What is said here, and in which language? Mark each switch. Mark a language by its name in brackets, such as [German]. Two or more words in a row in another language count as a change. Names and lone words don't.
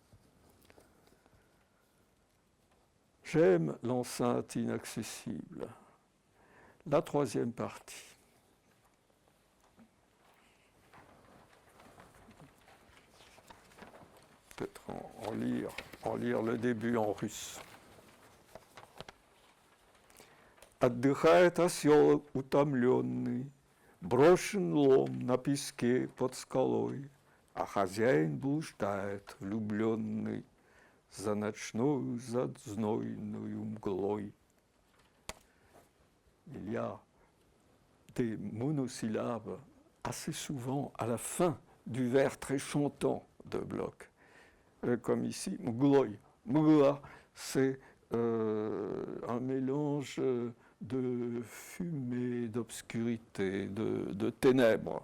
[French] J'aime l'enceinte inaccessible. La troisième partie. Peut-être en lire le début en russe. [Russian] Отдыхает осел утомленный, брошен лом на песке под скалой, а хозяин блуждает влюбленный за ночную, за знойную мглой. [French] Il y a des monosyllabes assez souvent à la fin du vers très chantant de Bloch. comme ici, mgloi. Mgla, c'est un mélange de fumée, d'obscurité, de ténèbres.